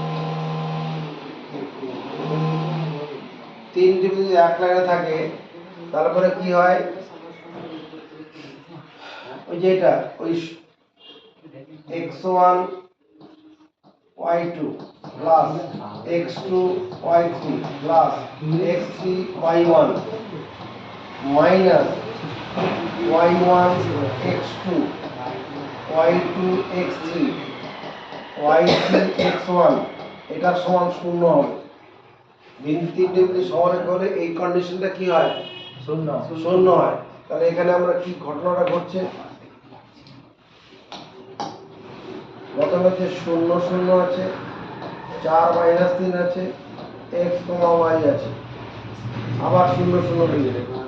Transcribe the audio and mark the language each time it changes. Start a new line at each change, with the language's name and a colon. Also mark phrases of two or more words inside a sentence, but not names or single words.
Bangla: তিনটি যদি এক লাইনে থাকে তারপরে কি হয় ওই যেটা ওই x1 y2 প্লাস x2 y3 প্লাস x3 y1 মাইনাস y1 x2 y2 x3 y3 x1 এটা সমান শূন্য হবে। বিন্দু তিনটে যদি সমরেখ হলে এই কন্ডিশনটা কি হয়? শূন্য হয়। তাহলে এখানে আমরা কি ঘটনাটা ঘটছে, প্রথমে যে 0 0 আছে, 4 minus 3 আছে, x y আছে, আবার 0 0 হয়ে যাবে।